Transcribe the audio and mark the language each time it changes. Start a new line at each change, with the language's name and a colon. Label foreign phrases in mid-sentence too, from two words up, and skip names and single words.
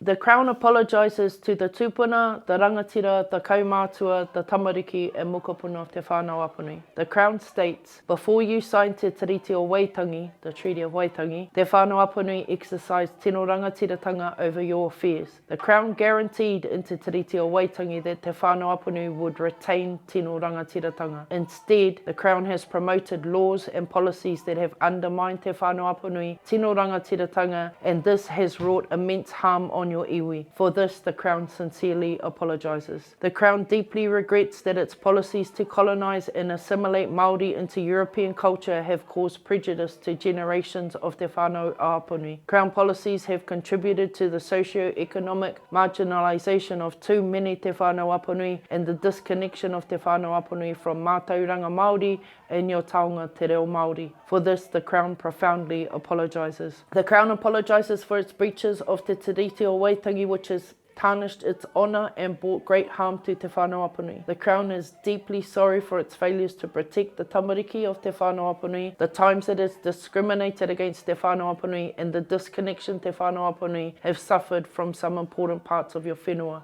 English: The Crown apologises to the tūpuna, the rangatira, the kaumātua, the tamariki and mokopuna of Te Whānau Apanui. The Crown states, before you signed Te Tiriti o Waitangi, the Treaty of Waitangi, Te Whānau Apanui exercised
Māori: tino rangatiratanga
English: over your affairs. The Crown guaranteed in Te Tiriti o Waitangi that Te Whānau Apanui would retain
Māori: tino rangatiratanga.
English: Instead, the Crown has promoted laws and policies that have undermined Te Whānau Apanui,
Māori: tino rangatiratanga,
English: and this has wrought immense harm on your iwi. For this, the Crown sincerely apologises. The Crown deeply regrets that its policies to colonise and assimilate Māori into European culture have caused prejudice to generations of Te Whānau Apanui. Crown policies have contributed to the socio-economic marginalisation of too many Te Whānau Apanui and the disconnection of Te Whānau Apanui from
Māori: mātauranga Māori
English: and your
Māori: taonga te reo Māori.
English: For this, the Crown profoundly apologises. The Crown apologises for its breaches of Te Tiriti o Waitangi, which has tarnished its honour and brought great harm to Te Whānau Apanui. The Crown is deeply sorry for its failures to protect the tamariki of Te Whānau Apanui, the times it has discriminated against Te Whānau Apanui, and the disconnection Te Whānau Apanui have suffered from some important parts of your whenua.